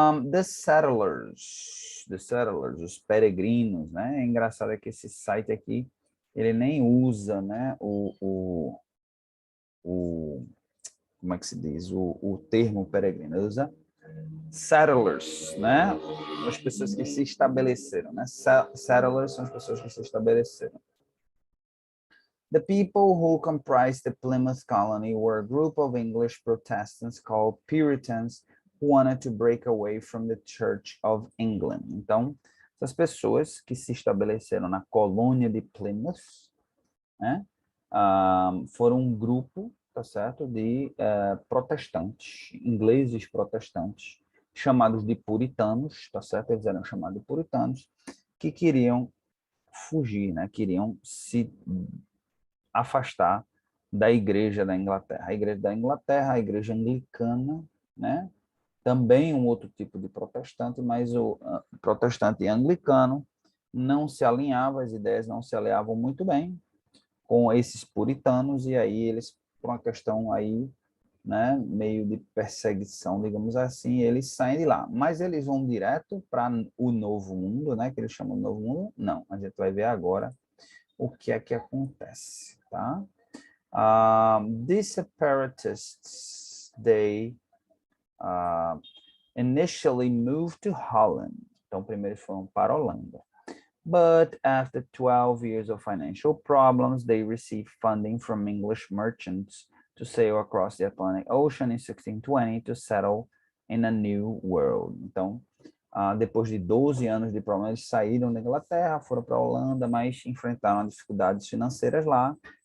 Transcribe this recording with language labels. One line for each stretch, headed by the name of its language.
Portuguese: The settlers, os peregrinos, né? É engraçado é que esse site aqui, ele nem usa, né, como é que se diz, o termo peregrino, ele usa settlers, né? As pessoas que se estabeleceram, né? Settlers são as pessoas que se estabeleceram.
English: The people who comprised the Plymouth colony were a group of English Protestants called Puritans who wanted to break away from the Church of England.
Portuguese: Então, essas pessoas que se estabeleceram na colônia de Plymouth, né, foram um grupo, tá certo, de protestantes, ingleses protestantes, chamados de puritanos, tá certo? Eles eram chamados de puritanos, que queriam fugir, né? Queriam se afastar da igreja da Inglaterra. A igreja da Inglaterra, a igreja anglicana, né? Também um outro tipo de protestante, mas o protestante anglicano não se alinhava, as ideias não se alinhavam muito bem com esses puritanos, e aí eles, por uma questão aí, né, meio de perseguição, digamos assim, eles saem de lá. Mas eles vão direto para o Novo Mundo, né, que eles chamam de Novo Mundo? Não, a gente vai ver agora o que é que acontece, tá?
English: These separatists, they initially moved to Holland.
Portuguese: Então, primeiro eles foram para a Holanda.
English: But after 12 years of financial problems, they received funding from English merchants to sail across the Atlantic Ocean in 1620 to settle in a new world.
Portuguese: Então, depois de 12 anos de problemas, eles saíram da Inglaterra, foram para a Holanda, mas enfrentaram dificuldades financeiras lá.